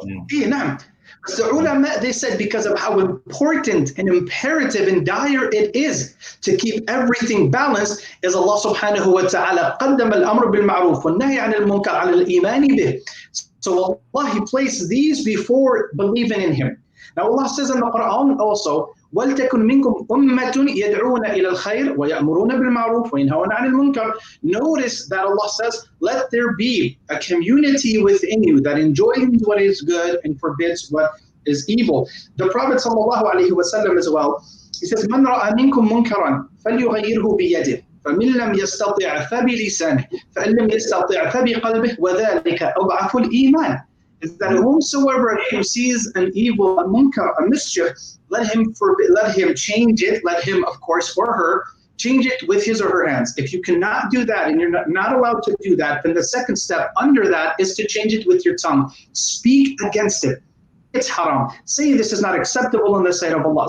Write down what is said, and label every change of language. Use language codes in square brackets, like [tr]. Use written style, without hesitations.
[en] Yeah, the ulama, they said, because of how important and imperative and dire it is to keep everything balanced, is Allah subhanahu wa ta'ala [ar] قَدَّمَ الْأَمْرُ بِالْمَعْرُوفِ وَالنَّهْيَ عَنِ الْمُنْكَرِ عَلَى الْإِيمَانِ بِهِ. [en] So Allah, He placed these before believing in Him. Now Allah says in the Quran also, [ar] وَلْتَكُنْ مِنْكُمْ أُمَّةٌ يَدْعُونَ إِلَى الْخَيْرِ وَيَأْمُرُونَ بِالْمَعْرُوفِ وَيَنْهَوْنَ عَنِ الْمُنْكَرِ. [en] Notice that Allah says, let there be a community within you that enjoys what is good and forbids what is evil. The Prophet ﷺ as well, he says, [ar] مَنْ رَأَى مِنْكُمْ مُنْكَرًا فَلْيُغَيِّرْهُ بِيَدِهِ فَمِنْ لَمْ يَسْتَطِعْ فَبِلِسَانِهِ فَإِنْ لَمْ يَسْتَطِعْ فَبِقَلْبِهِ وَذَلِكَ أَضْعَفُ الْإِيمَانِ. [en] Is that whomsoever who sees an evil, a munkar, a mischief, let him change it, let him, of course, or her, change it with his or her hands. If you cannot do that, and you're not allowed to do that, then the second step under that is to change it with your tongue. Speak against it. It's haram. Say this is not acceptable in the sight of Allah.